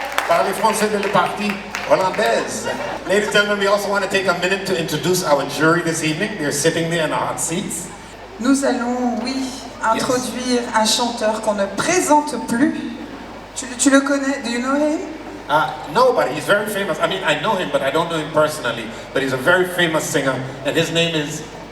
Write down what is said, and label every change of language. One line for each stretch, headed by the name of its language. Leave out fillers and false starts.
French: Parlez français de la partie hollandaise.
English: Ladies and gentlemen, we also want to take a minute to introduce our jury this evening. They're sitting there in the hot seats.
French: Nous allons, oui, introduire un chanteur qu'on ne présente plus. Tu le connais?
English: Do you know him? No, but he's very famous. I mean, I know him, but I don't know him personally. But he's a very famous singer, and his name is